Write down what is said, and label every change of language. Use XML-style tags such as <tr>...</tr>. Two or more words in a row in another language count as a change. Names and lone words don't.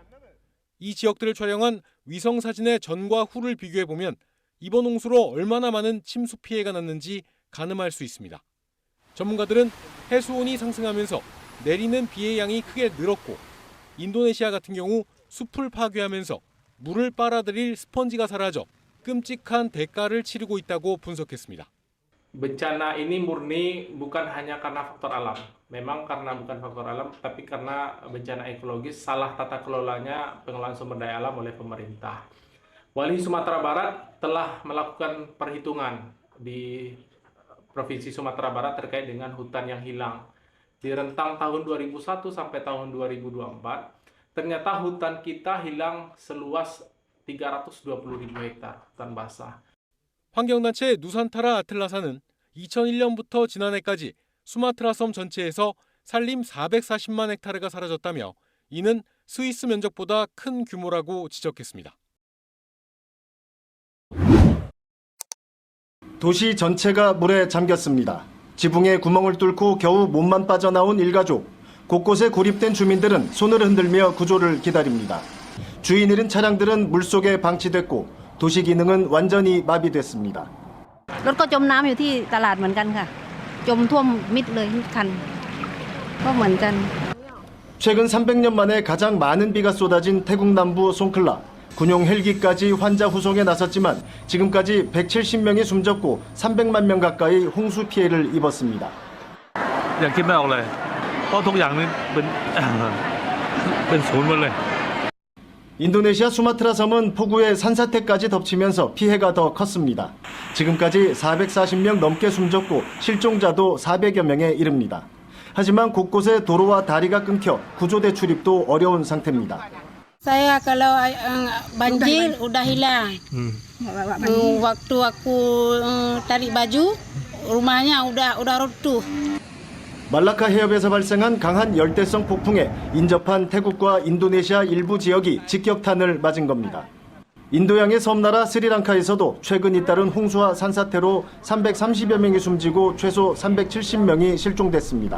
<ko>이 지역들을 촬영한 위성사진의 전과 후를 비교해보면 이번 홍수로 얼마나 많은 침수 피해가 났는지 가늠할 수 있습니다. 전문가들은 해수온이 상승하면서 내리는 비의 양이 크게 늘었고 인도네시아 같은 경우 숲을 파괴하면서 물을 빨아들일 스펀지가 사라져 끔찍한 대가를 치르고 있다고 분석했습니다.</ko> <id>Bencana ini murni bukan hanya karena faktor alam. Memang karena bukan faktor alam, tapi karena bencana ekologis, salah tata kelolanya pengelolaan sumber daya alam oleh pemerintah. Wali Sumatera Barat telah melakukan perhitungan di Provinsi Sumatera Barat terkait dengan hutan yang hilang. Di rentang tahun 2001 sampai tahun 2024, ternyata hutan kita hilang seluas 320.000 hektar hutan basah.</id> <ko>환경단체 누산타라 아틀라사는 2001년부터 지난해까지 수마트라 섬 전체에서 산림 440만 헥타르가 사라졌다며 이는 스위스 면적보다 큰 규모라고 지적했습니다. 도시 전체가 물에 잠겼습니다. 지붕에 구멍을 뚫고 겨우 몸만 빠져나온 일가족. 곳곳에 고립된 주민들은 손을 흔들며 구조를 기다립니다. 주인 잃은 차량들은 물속에 방치됐고 도시 기능은 완전히 마비됐습니다.</ko> <th>รถก็จมน้ำอยู่ที่ตลาดเหมือนกันค่ะจมท่วมมิดเลยทุกคันก็เหมือนกัน</th> <ko>최근 300년 만에 가장 많은 비가 쏟아진 태국 남부 송클라. 군용 헬기까지 환자 후송에 나섰지만 지금까지 170명이 숨졌고 300만 명 가까이 홍수 피해를 입었습니다.</ko> <th>ยังคิดไม่ออกเลยเพราะทุกอย่างนี้เป็นศูนย์หมดเลย</th> <ko>인도네시아 수마트라 섬은 폭우에 산사태까지 덮치면서 피해가 더 컸습니다. 지금까지 440명 넘게 숨졌고 실종자도 400여 명에 이릅니다. 하지만 곳곳에 도로와 다리가 끊겨 구조대 출입도 어려운 상태입니다.</ko> <id>Saya kalau banjir udah hilang. Waktu aku tarik baju, rumahnya udah runtuh.</id> <ko>말라카 해협에서 발생한 강한 열대성 폭풍에 인접한 태국과 인도네시아 일부 지역이 직격탄을 맞은 겁니다. 인도양의 섬나라 스리랑카에서도 최근 잇따른 홍수와 산사태로 330여 명이 숨지고 최소 370명이 실종됐습니다.</ko>